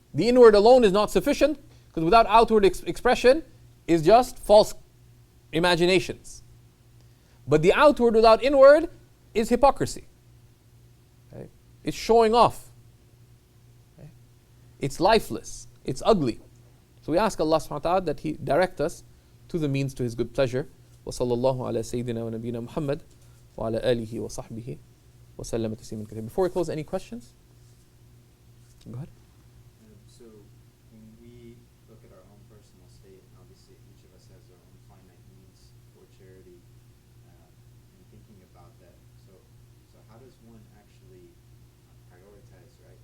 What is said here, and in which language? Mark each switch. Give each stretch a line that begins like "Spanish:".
English: The inward alone is not sufficient, because without outward expression is just false imaginations. But the outward without inward is hypocrisy. Okay? It's showing off. Okay? It's lifeless. It's ugly. So we ask Allah subhanahu wa ta'ala that He direct us to the means to His good pleasure.
Arabic: وصلى الله على سيدنا ونبينا محمد وعلى آله وصحبه وسلم تسليما كثيرا.
English: Before we close, any questions? Go ahead. So when we look at our own personal state, and obviously each of us has our own finite needs for charity, and thinking about that, so how does one actually prioritize, right?